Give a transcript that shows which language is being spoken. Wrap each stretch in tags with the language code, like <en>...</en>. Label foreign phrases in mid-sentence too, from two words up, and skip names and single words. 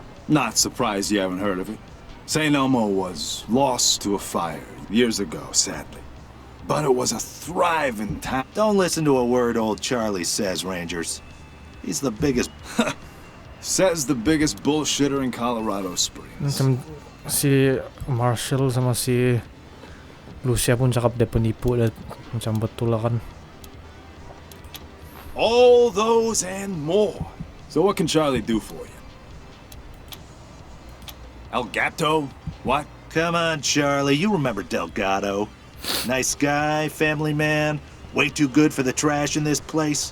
<en>Not surprised you haven't heard of it. St. Elmo was lost to a fire years ago, sadly. But it was a thriving town. Don't listen to a word old Charlie says, Rangers. He's the biggest... Says the biggest bullshitter in Colorado Springs.</en> <ms>Si Marshall sama si Lucia pun cakap dia penipu dan macam betul lah kan.</ms> <en>All those and more. So what can Charlie do for you? El Gato? What? Come on, Charlie. You remember Delgado. Nice guy, family man, way too good for the trash in this place.</en>